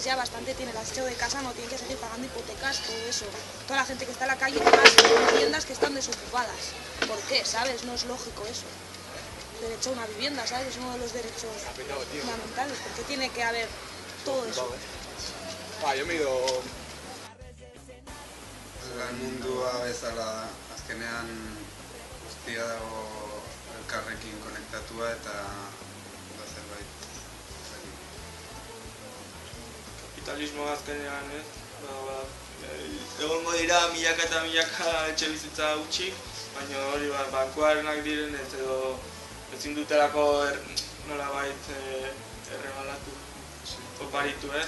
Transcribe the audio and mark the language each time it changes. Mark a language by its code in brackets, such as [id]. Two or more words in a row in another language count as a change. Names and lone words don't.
[es] Ya bastante tiene el aseo de casa, no tiene que seguir pagando hipotecas, todo eso. Toda la gente que está en la calle, más viviendas que están desocupadas. ¿Por qué? ¿Sabes? No es lógico eso. Derecho a una vivienda, ¿sabes? Es uno de los derechos fundamentales, porque tiene que haber todo eso. Yo me he ido... [eu] Lan mundua bezala da, azkenean guztia dago elkarrekin konektatua eta zerbait. Kapitalismoa azkenean, ez? Egongo dira milaka eta milaka etxe bizitza gutxik, baina hori bankuarenak direnez edo ezin dutelako nolabait erregalatu, oparitu ez?